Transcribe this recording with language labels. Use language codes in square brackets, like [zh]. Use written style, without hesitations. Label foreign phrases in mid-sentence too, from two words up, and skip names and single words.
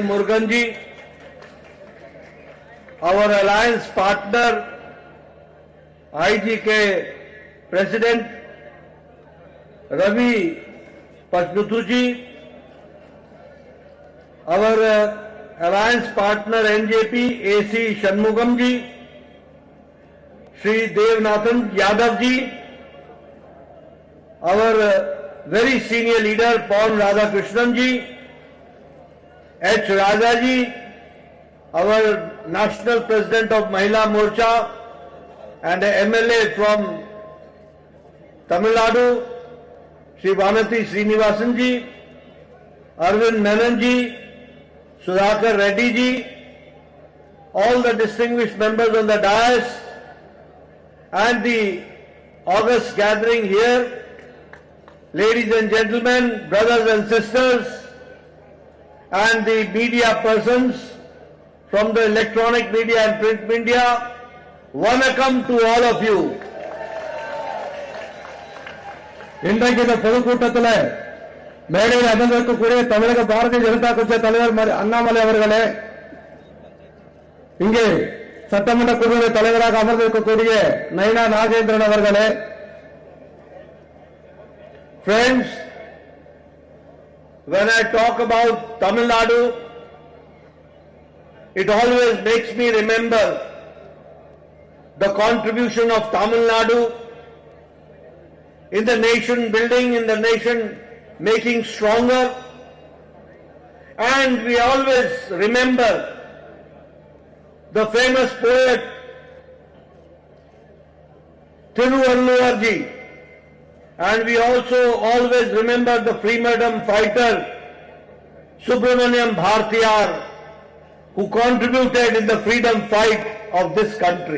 [en] Murugan ji, our alliance partner IGK President Ravi Pachnutu ji, our alliance partner NJP AC Shanmugam ji, Shri Devnathan Yadav ji, our very senior leader Paul Radhakrishnan ji, H. Raja ji, our National President of Mahila Morcha and a MLA from Tamil Nadu, Shri Vanati Srinivasan ji, Arvind Menon ji, Sudhakar Reddy ji, all the distinguished members on the dais and the august gathering here, ladies and gentlemen, brothers and sisters, and the media persons from the electronic media and print media, vanakkam to all of you. [ta] இன்றைக்கு இந்த பொதுக்கூட்டத்தில் மேடையில் அமர்ந்திருக்கக்கூடிய தமிழக பாரதிய ஜனதா கட்சி தலைவர் அண்ணாமலை அவர்களே, இங்கே சட்டமன்ற குழுவின் தலைவராக அமர்ந்திருக்கக்கூடிய நயனா நாகேந்திரன் அவர்களே, [en] Friends, when I talk about Tamil Nadu, it always makes me remember the contribution of Tamil Nadu in the nation building, in the nation making stronger, and we always remember the famous poet Thiruvalluvar ji, and we also always remember the freedom fighter Subramaniam Bhartiyar, who contributed in the freedom fight of this country.